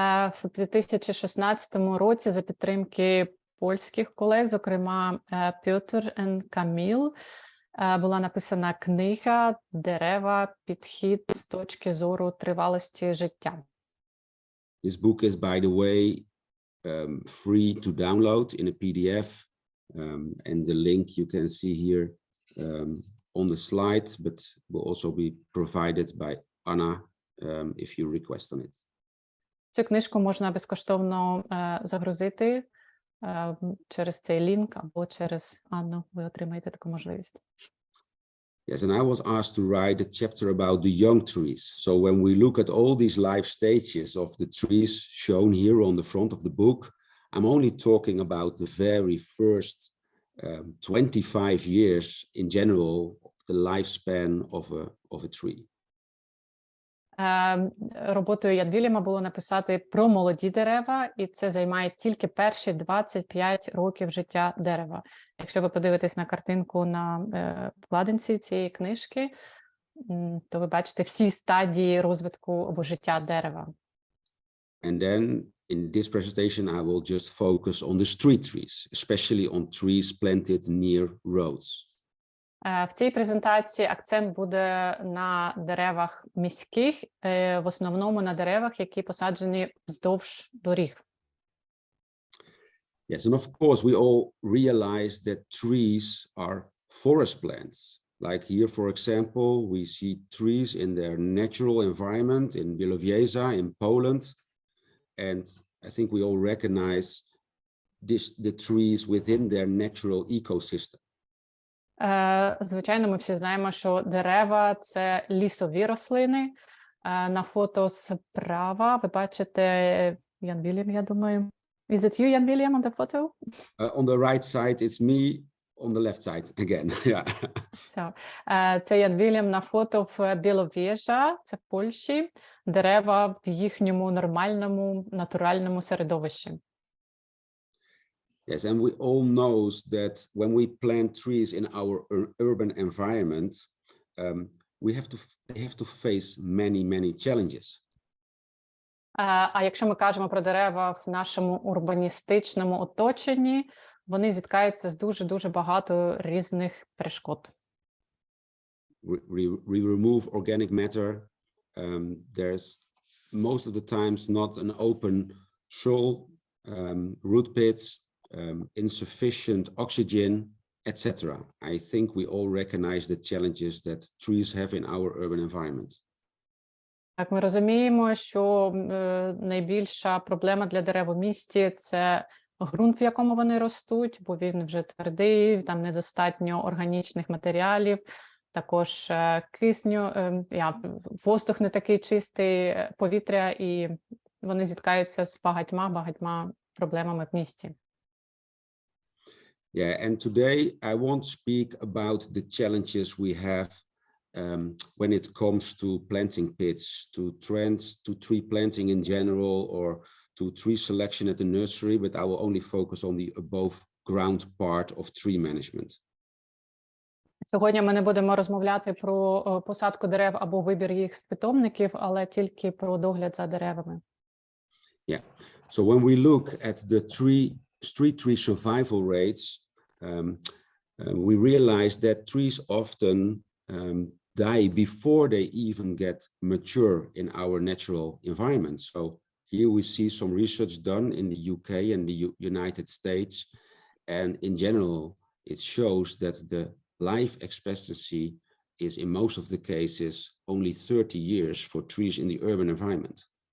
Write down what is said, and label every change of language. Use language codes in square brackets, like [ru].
[uk] В 2016 році за підтримки польських колег, зокрема Piotr і Каміл, була написана книга «Дерева, підхід з точки зору тривалості життя». [en] This book is, by the way, free to download in a PDF, and the link you can see here on the slide, but will also be provided by Anna if you request on it. [uk] Цю книжку можна безкоштовно загрузити через цей лінк або через Анну. Ви отримаєте таку можливість. [en] Yes, and I was asked to write a chapter about the young trees. So when we look at all these life stages of the trees shown here on the front of the book, I'm only talking about the very first 25 years in general of the lifespan of a tree. [uk] Роботою Ян Вільяма було написати про молоді дерева, і це займає тільки перші 25 років життя дерева. Якщо ви подивитесь на картинку на вкладинці цієї книжки, то ви бачите всі стадії розвитку або життя дерева. [en] And then in this presentation, I will just focus on the street trees, especially on trees planted near roads. [uk] В цій презентації акцент буде на деревах міських, в основному на деревах, які посаджені вздовж доріг. [en] Yes, and of course, we all realize that trees are forest plants. Like here, for example, we see trees in their natural environment in Bielowieża in Poland. And I think we all recognize the trees within their natural ecosystem. [uk] Звичайно, ми всі знаємо, що дерева – це лісові рослини. На фото справа ви бачите Ян Вільям, я думаю. [en] Is it you, Jan Willem, on the photo? On the right side, it's me. On the left side again. Yeah. So, [uk] це Ян Вільям на фото в Біловіжа, це в Польщі. Дерева в їхньому нормальному, натуральному середовищі. [en] Yes, and we all know that when we plant trees in our urban environment, they have to face many challenges. [uk] А якщо ми кажемо про дерева в нашому урбаністичному оточенні, вони зіткаються з дуже багато різних перешкод. [en] We remove organic matter. There's most of the times not an open soil, root pits, insufficient oxygen, etc. I think we all recognize the challenges that trees have in our urban environment. [uk] Так, ми розуміємо, що найбільша проблема для дерев у місті – це ґрунт, в якому вони ростуть, бо він вже твердий, там недостатньо органічних матеріалів, також кисню, воздух не такий чистий, повітря, і вони зіткаються з багатьма проблемами в місті. [en] Yeah, and today I won't speak about the challenges we have when it comes to planting pits, to tree planting in general, or to tree selection at the nursery, but I will only focus on the above ground part of tree management. [uk] Сьогодні ми не будемо розмовляти про посадку дерев або вибір їх з питомників, але тільки про догляд за деревами. Yeah. [en] So when we look at the street tree survival rates, we realize that trees often die before they even get mature in our natural environment. So here we see some research done in the UK and the United States, and in general, it shows that the life expectancy is in most of the cases only 30 years for trees in the urban environment.